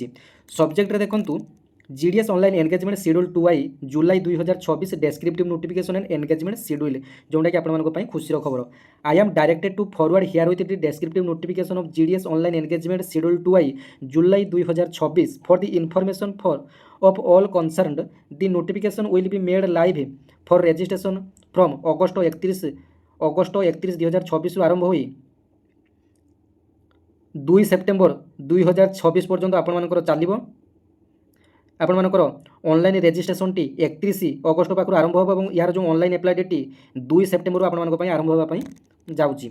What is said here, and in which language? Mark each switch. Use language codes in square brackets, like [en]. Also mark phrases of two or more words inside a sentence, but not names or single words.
[or] ସବଜେକ୍ଟରେ ଦେଖନ୍ତୁ, [en] GDS online engagement schedule 2I July 2024 descriptive notification and engagement schedule, [or] ଯେଉଁଟାକି ଆପଣମାନଙ୍କ ପାଇଁ ଖୁସିର ଖବର। [en] I am directed to forward herewith the descriptive notification of GDS online engagement schedule 2I July 2024 for the information of all concerned. The notification will be made live for registration from [or] ଅଗଷ୍ଟ 31 2024 ଆରମ୍ଭ ହୋଇ 2 ସେପ୍ଟେମ୍ବର 2026 ପର୍ଯ୍ୟନ୍ତ ଆପଣମାନଙ୍କର ଚାଲିବ। ଆପଣମାନଙ୍କର [en] online registration [or] 31 ଅଗଷ୍ଟ ପାଖରୁ ଆରମ୍ଭ ହେବ ଏବଂ ଏହାର ଯେଉଁ [en] online apply date [or] 2 ସେପ୍ଟେମ୍ବରରୁ ଆପଣମାନଙ୍କ ପାଇଁ ଆରମ୍ଭ ହେବା ପାଇଁ ଯାଉଛି।